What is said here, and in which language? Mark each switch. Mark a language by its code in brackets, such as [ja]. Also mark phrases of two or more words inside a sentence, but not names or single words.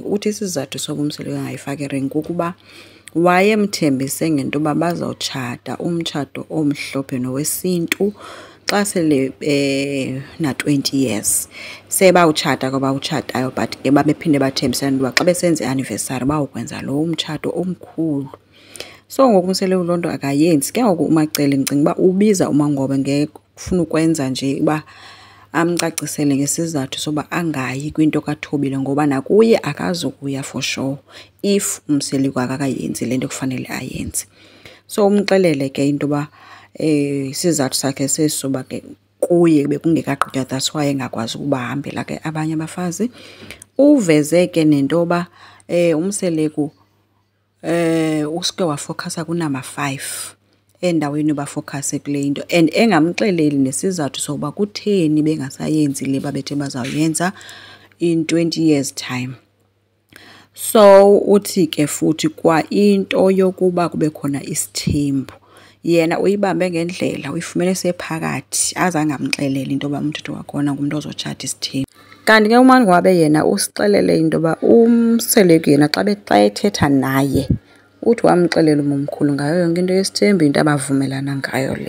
[xh] Uthi isizathu soba uMseleku angayifaki iring kukuba wayemthembise ngento yoba bazawutshata umtshato omhlophe nowesintu xa sele na-20 years sebawutshata kwaba utshatayo, but ke babephinde bathembisana uba xa besenza i-anniversary bawukwenza lo umtshato omkhulu. So ngoku uMseleku loo nto akayenzi. Ke ngoku uMacele ndicinga uba ubiza uMangwabe ngekufuna ukwenza nje uba amcacisele ngesizathu soba angayi kwinto kaThobile, ngoba nakuye akazukuya [en] for sure [xh] if uMseleku akakayenzi le nto kufanele ayenze. So umxelele ke into yoba isizathu sakhe sesoba ke kuye bekungekagqitywa, [en] that's why [xh] engakwazi ukuba hambela ke abanye abafazi. Uveze ke nento yoba uMseleku usuke wafokhasa kunumber 5 endaweni yoba focus kule into, and engamxeleli nesizathu sokuba kutheni bengasayenzi le babethe bazawuyenza [en] in 20 years time. [xh] So uthi ke futhi kwa into yokuba kube khona isithembu, yena uyibambe ngendlela, uyifumene sephakathi, azange amxelele into yoba umthetho wakhona ngumuntu ozotshata isithembu. Kanti ke uMangwabe yena usixelele into yoba uMseleku yena xa ethetha naye uthi wamxelela umkhulu ngayo yonke into yesithembu, into abavumelana ngayo le.